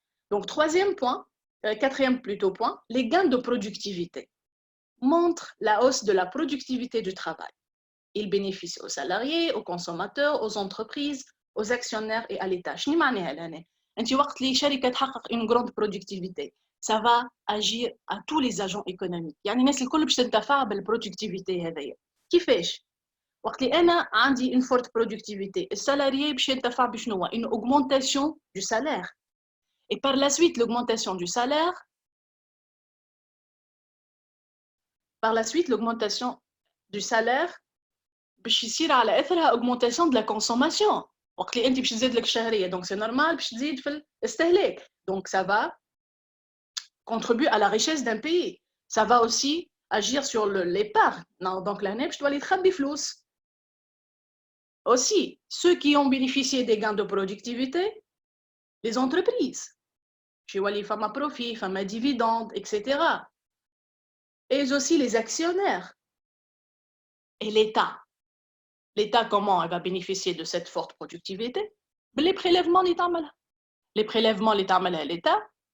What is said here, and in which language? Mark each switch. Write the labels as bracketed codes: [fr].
[fr] Donc, quatrième plutôt point, les gains de productivité montrent la hausse de la productivité du travail. Ils bénéficient aux salariés, aux consommateurs, aux entreprises, aux actionnaires et à l'État. [ar] شنو معناها لهنا؟ أنت وقت اللي شركة تحقق [fr] une grande productivité, ça va agir à tous les agents économiques. [ar] يعني الناس الكل باش تنتفع بالبرودكتيفيتي هذيا. كيفاش؟ وقت اللي أنا عندي [fr] une forte productivité, [ar] السالاريي باش ينتفع بشنو؟ [fr] une augmentation du salaire. Et par la suite, l'augmentation du salaire, [ar] باش يصير على اثرها [fr] augmentation de la consommation. [ar] وقت اللي انت باش تزيد لك الشهريه [fr] donc c'est normal [ar] باش تزيد في الاستهلاك. [fr] Donc ça va contribuer à la richesse d'un pays. Ça va aussi agir sur l'épargne. [ar] Donc l'année باش تولي تخبي فلوس. [fr] Aussi, ceux qui ont bénéficié des gains de productivité, les entreprises. Je vois fama profit, fama dividende, etc. Et aussi les actionnaires. Et l'État. L'État, comment elle va bénéficier de cette forte productivité? Les prélèvements, les prélèvements, l'État.